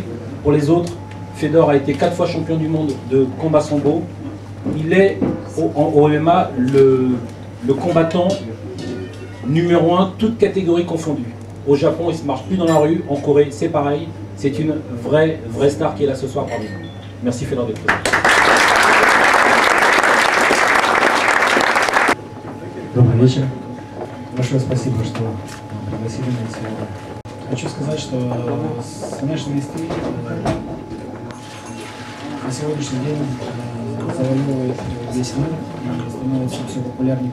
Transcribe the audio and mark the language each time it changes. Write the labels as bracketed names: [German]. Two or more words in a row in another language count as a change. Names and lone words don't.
[French] Pour les autres, Fedor a été 4 fois champion du monde de combat sambo. Il est au MMA le combattant numéro 1, toutes catégories confondues. Au Japon, il ne se marche plus dans la rue. En Corée, c'est pareil. C'est une vraie star qui est là ce soir parmi nous. Merci Fedor d'être présent. [Russian] Добрый вечер. Большое спасибо, что пригласили меня сегодня. Хочу сказать, что смешанный стиль на сегодняшний день завоевывает весь мир и становится все популярнее.